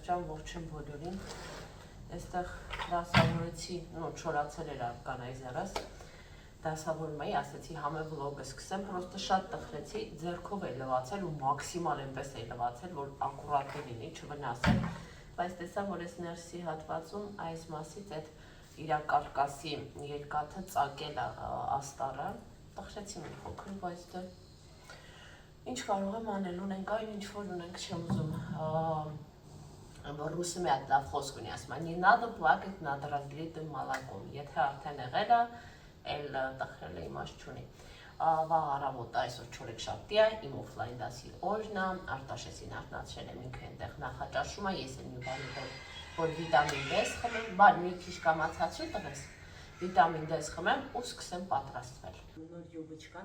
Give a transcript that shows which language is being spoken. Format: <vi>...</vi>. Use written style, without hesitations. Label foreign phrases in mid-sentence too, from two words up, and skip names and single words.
<hy>ջան, ողջույն բոլորին։ Այստեղ դասավորեցի, չորացել էր կանայզերս, դասավորում էի, ասեցի համե վլոգը սկսեմ, պրոստը շատ տխրեցի, ձեռքով էի լվացել ու մաքսիմալ այնպես էի լվացել, որ ակուրատ լինի, չվնասել, բայց տեսա, որ այս ներսի հատվածում այս մասից այդ իրա կարկասի երկաթը ծակել աստառը, տխրեցի մի փոքր, բայց դա ինչ կարող եմ անել, ունենք այն ինչ որ ունենք, չեմ ուզում, ռուսը մի հատ լավ խոսք ունի, ասում է,</hy> <ru>«Не надо плакать над разлитым молоком»,</ru> <hy>եթե արդեն եղել է, էլ տխրել է իմաստ չունի։ Վաղ առավոտ այսօր չորեքշաբթի է, իմ օֆլայն դասի օրն է, Արտաշեսին արթնացրել եմ ինքը այնտեղ նախաճաշում է, ես էլ մի բանի որ վիտամին D խմեմ, բան մի քիչ կամացացրու տվես, վիտամին D խմեմ ու սկսեմ պատրաստվել։ Նոր յուբիչկան</hy>